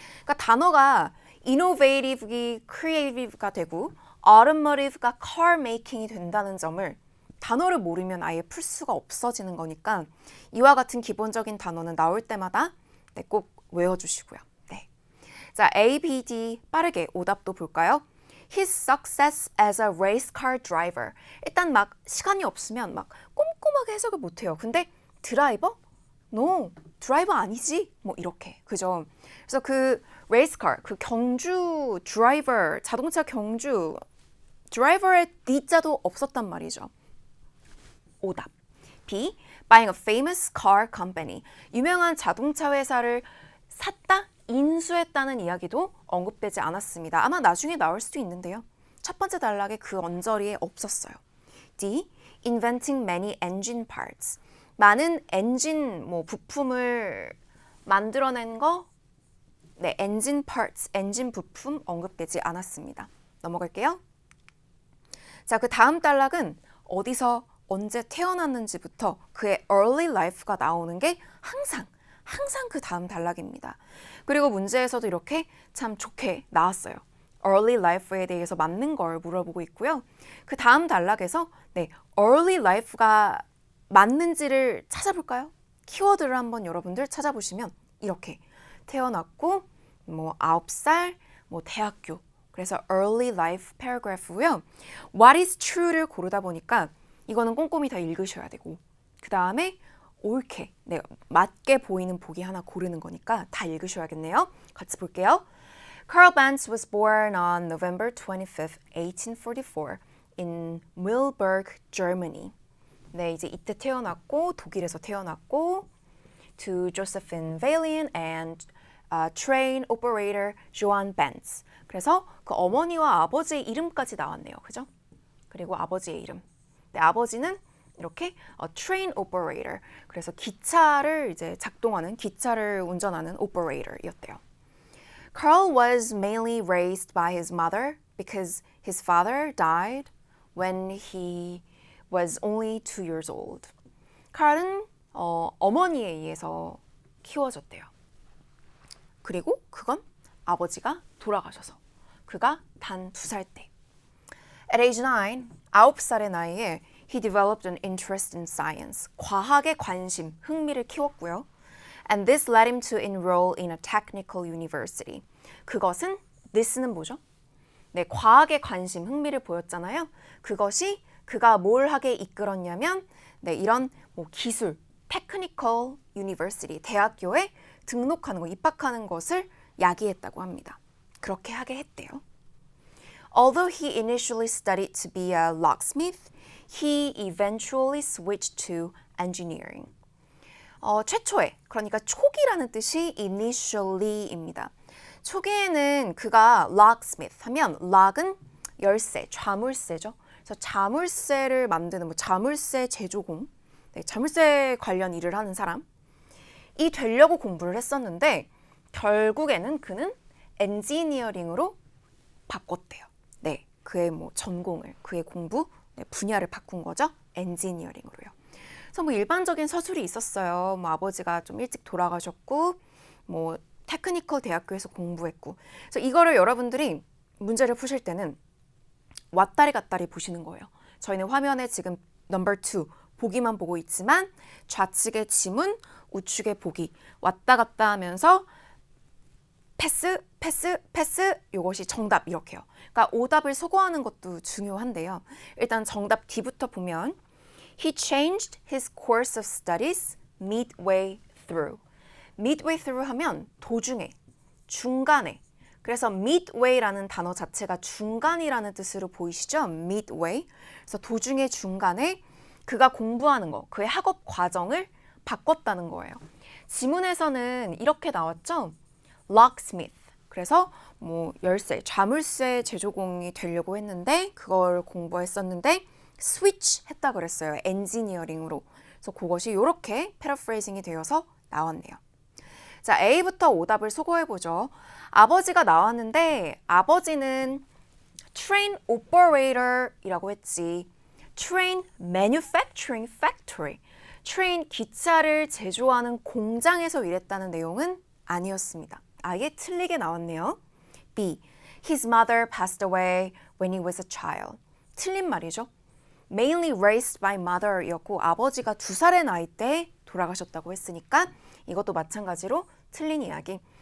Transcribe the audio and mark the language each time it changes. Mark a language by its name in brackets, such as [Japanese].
[Korean] 그러니까 단어가 innovative이 creative가 되고 automotive가 car making이 된다는 점을 단어를 모르면 아예 풀 수가 없어지는 거니까 이와 같은 기본적인 단어는 나올 때마다 네, 꼭 외워주시고요. 네. 자, A, B, D 빠르게 오답도 볼까요? [English] His success as a race car driver. [Korean] 일단 막 시간이 없으면 막 꼼꼼하게 해석을 못해요. 근데 드라이버? No, 드라이버 아니지? 이렇게, 그죠? 그래서 그 race car, 그 경주 드라이버, 자동차 경주 드라이버의 D자도 없었단 말이죠. 오답. B. [English] Buying a famous car company. [Korean] 유명한 자동차 회사를 샀다, 인수했다는 이야기도 언급되지 않았습니다. 아마 나중에 나올 수도 있는데요. 첫 번째 단락에 그 언저리에 없었어요. D. [English] Inventing many engine parts. [Korean] 많은 엔진 부품을 만들어낸 거, 네, engine parts, 엔진 부품 언급되지 않았습니다. 넘어갈게요. 자, 그 다음 단락은 어디서 언제 태어났는지부터 그의 early life가 나오는 게 항상 그 다음 단락입니다. 그리고 문제에서도 이렇게 참 좋게 나왔어요. early life에 대해서 맞는 걸 물어보고 있고요. 그 다음 단락에서 네, early life가 맞는지를 찾아볼까요? 키워드를 한번 여러분들 찾아보시면 이렇게 태어났고 9살, 대학교. 그래서 early life paragraph고요. [English] What is true [Korean] 를 고르다 보니까 이거는 꼼꼼히 다 읽으셔야 되고 그 다음에 옳게, 네, 맞게 보이는 보기 하나 고르는 거니까 다 읽으셔야겠네요. 같이 볼게요. [English] Carl Benz was born on November 25th, 1844 in Mühlberg, Germany. [Korean] 네, 이제 이때 태어났고 독일에서 태어났고 [English] to Josephine Valiant and train operator Johann Benz. [Korean] 그래서 그 어머니와 아버지의 이름까지 나왔네요. 그죠? 그리고 아버지의 이름. 네, 아버지는 이렇게 train operator. 그래서 기차를 이제 작동하는 기차를 운전하는 operator이었대요. [English] Carl was mainly raised by his mother because his father died when he was only 2 years old. [Korean] 칼은 어머니에 의해서 키워졌대요. 그리고 그건 아버지가 돌아가셔서 그가 단 2살 때. [English] At age 9, [Korean] 9살의 나이에 [English] he developed an interest in science. [Korean] 과학에 관심, 흥미를 키웠고요. [English] And this led him to enroll in a technical university. [Korean] 그것은, this는 뭐죠? 네, 과학에 관심, 흥미를 보였잖아요. 그것이 그가 뭘 하게 이끌었냐면 네, 이런 기술, technical university, 대학교에 등록하는 거, 입학하는 것을 야기했다고 합니다. 그렇게 하게 했대요. [English] Although he initially studied to be a locksmith, he eventually switched to engineering. [Korean] 최초에, 그러니까 초기라는 뜻이 initially입니다. 초기에는 그가 locksmith 하면 lock은 열쇠, 자물쇠죠. 그래서 자물쇠를 만드는 자물쇠 제조공, 자물쇠 관련 일을 하는 사람이 되려고 공부를 했었는데 결국에는 그는 엔지니어링으로 바꿨대요. 네, 그의 전공을, 그의 공부 분야를 바꾼 거죠. 엔지니어링으로요. 그래서 일반적인 서술이 있었어요. 아버지가 좀 일찍 돌아가셨고, 테크니컬 대학교에서 공부했고. 그래서 이거를 여러분들이 문제를 푸실 때는 왔다리 갔다리 보시는 거예요. 저희는 화면에 지금 넘버 2 보기만 보고 있지만 좌측의 지문, 우측의 보기 왔다 갔다 하면서 패스, 패스, 패스 이것이 정답 이렇게요. 그러니까 오답을 소거하는 것도 중요한데요. 일단 정답 D부터 보면 [English] He changed his course of studies midway through. [Korean] midway through 하면 도중에, 중간에. 그래서 midway라는 단어 자체가 중간이라는 뜻으로 보이시죠? [English] midway. [Korean] 그래서 도중에 중간에 그가 공부하는 거, 그의 학업 과정을 바꿨다는 거예요. 지문에서는 이렇게 나왔죠? [English] locksmith. [Korean] 그래서 열쇠, 자물쇠 제조공이 되려고 했는데 그걸 공부했었는데 switch 했다 그랬어요. 엔지니어링으로. 그래서 그것이 이렇게 패러프레이징이 되어서 나왔네요. 자, A부터 오답을 소거해보죠. 아버지가 나왔는데 아버지는 train operator이라고 했지. [English] train manufacturing factory. [Korean] train 기차를 제조하는 공장에서 일했다는 내용은 아니었습니다. 아예 틀리게 나왔네요. B. [English] His mother passed away when he was a child. [Korean] 틀린 말이죠. [English] Mainly raised by mother [Korean] 이었고 아버지가 2살의 나이 때 돌아가셨다고 했으니까 이것도 마찬가지로 틀린 이야기.